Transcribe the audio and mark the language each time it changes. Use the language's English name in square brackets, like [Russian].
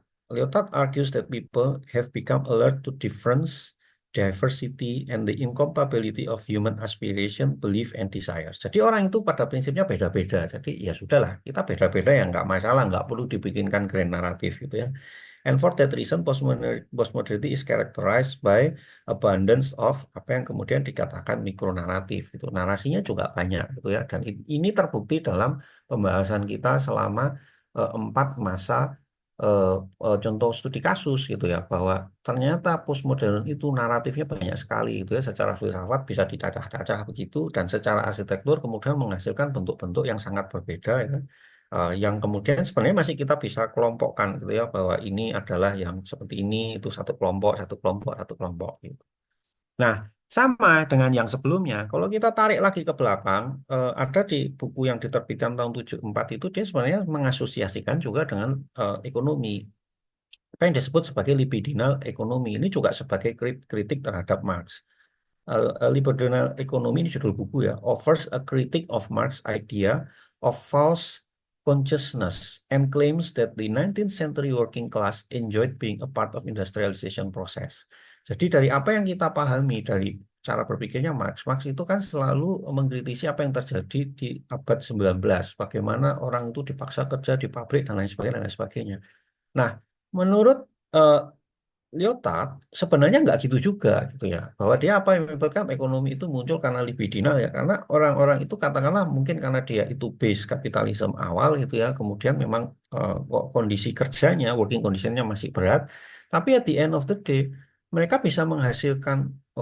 [English] Lyotard argues that people have become alert to difference, diversity, and the incompatibility of human aspiration, belief, and desires. [Indonesian] Jadi orang itu pada prinsipnya beda-beda. Jadi ya sudahlah, kita beda-beda ya nggak masalah, nggak perlu dibikinkan grand naratif gitu ya. [English] And for that reason, postmodernity is characterized by abundance of [Indonesian] apa yang kemudian dikatakan mikronaratif. Itu narasinya juga banyak gitu ya. Dan ini terbukti dalam pembahasan kita selama 4 masa contoh studi kasus gitu ya, bahwa ternyata postmodern itu naratifnya banyak sekali itu ya, secara filsafat bisa dicacah-cacah begitu, dan secara arsitektur kemudian menghasilkan bentuk-bentuk yang sangat berbeda ya. Yang kemudian sebenarnya masih kita bisa kelompokkan gitu ya, bahwa ini adalah yang seperti ini, itu satu kelompok, satu kelompok, satu kelompok gitu. Nah, sama dengan yang sebelumnya, kalau kita tarik lagi ke belakang, ada di buku yang diterbitkan tahun 74 itu, dia sebenarnya mengasosiasikan juga dengan ekonomi. Apa yang disebut sebagai libidinal ekonomi. Ini juga sebagai kritik terhadap Marx. [English] Liberal Economy [Indonesian] ini judul buku ya, [English] offers a critique of Marx idea of false consciousness and claims that the 19th century working class enjoyed being a part of industrialization process. [Indonesian] Jadi dari apa yang kita pahami dari cara berpikirnya Marx itu kan selalu mengkritisi apa yang terjadi di abad 19, bagaimana orang itu dipaksa kerja di pabrik dan lain sebagainya dan lain sebagainya. Nah, menurut eh, Lyotard sebenarnya nggak gitu juga gitu ya, bahwa dia apa yang menyebabkan ekonomi itu muncul karena libidinal ya, karena orang-orang itu katakanlah mungkin karena dia itu base kapitalisme awal gitu ya, kemudian memang kok kondisi kerjanya working conditionnya masih berat, tapi [English] at the end of the day [Indonesian] mereka bisa menghasilkan